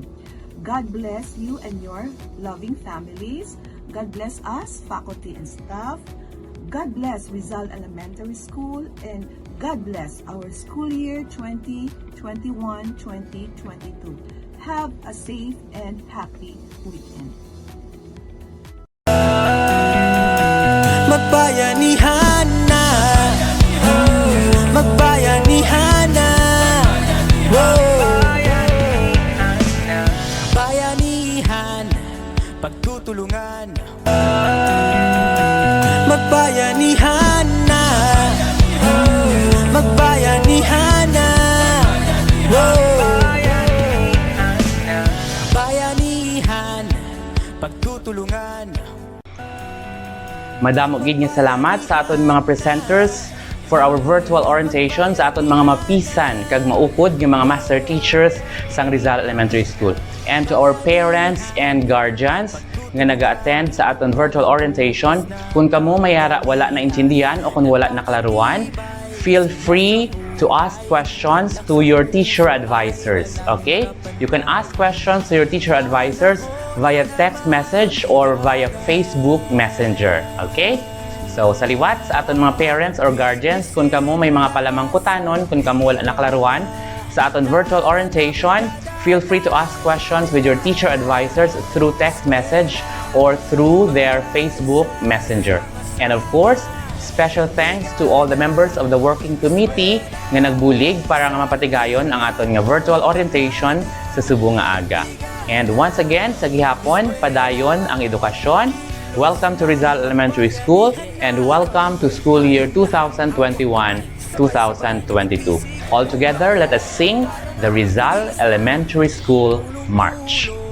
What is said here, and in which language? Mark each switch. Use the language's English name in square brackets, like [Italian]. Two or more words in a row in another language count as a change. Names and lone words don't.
[English] God bless you and your loving families. God bless us, faculty and staff. God bless Rizal Elementary School, and God bless our school year 2021-2022. Have a safe and happy weekend. [Filipino] Magbayanihan na, magbayanihan na, bayanihan, pagtutulungan. Magbayanihan na, magbayanihan na, bayanihan, pagtutulungan. [Hiligaynon] Madamo gid nga salamat sa aton mga presenters [English] for our virtual orientation [Hiligaynon] sa aton mga mapisan kag maupod nga mga master teachers sang Rizal Elementary School. [English] And to our parents and guardians [Hiligaynon] nga naga-attend sa aton [English] virtual orientation, [Hiligaynon] kung kamo mayara wala na intindihan o kung wala na kalaruan, [English] feel free to ask questions to your teacher advisors. Okay? You can ask questions to your teacher advisors via text message or via Facebook Messenger. Okay? So, [Hiligaynon] saliwat sa aton mga [English] parents or guardians, [Hiligaynon] kung kamo may mga palamangkutanon, kung kamo wala naklaruan, sa aton [English] virtual orientation, feel free to ask questions with your teacher advisors through text message or through their Facebook Messenger. And of course, special thanks to all the members of the working committee [Hiligaynon] nga nagbulig para nga mapatigayon ang aton nga [English] virtual orientation [Hiligaynon] sa Subo nga aga. [English] And once again, [Hiligaynon] sa gihapon, padayon ang edukasyon. [English] Welcome to Rizal Elementary School and welcome to school year 2021-2022. All together, let us sing the Rizal Elementary School March.